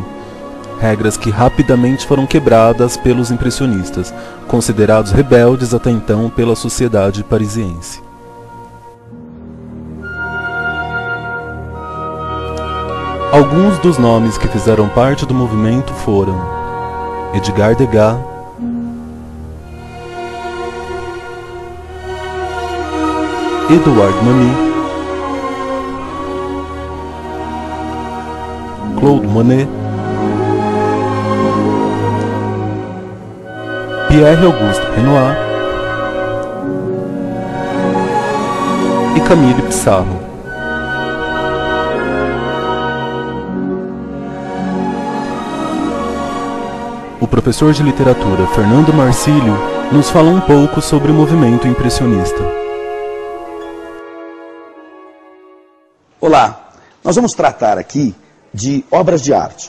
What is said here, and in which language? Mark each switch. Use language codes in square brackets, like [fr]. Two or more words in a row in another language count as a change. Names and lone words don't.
[pt] Regras que rapidamente foram quebradas pelos impressionistas, considerados rebeldes até então pela sociedade parisiense. Alguns dos nomes que fizeram parte do movimento foram Edgar Degas, Edouard Manet, Claude Monet, Pierre-Auguste Renoir e Camille Pissarro. O professor de literatura Fernando Marcílio nos fala um pouco sobre o movimento impressionista. Olá, nós vamos tratar aqui de obras de arte.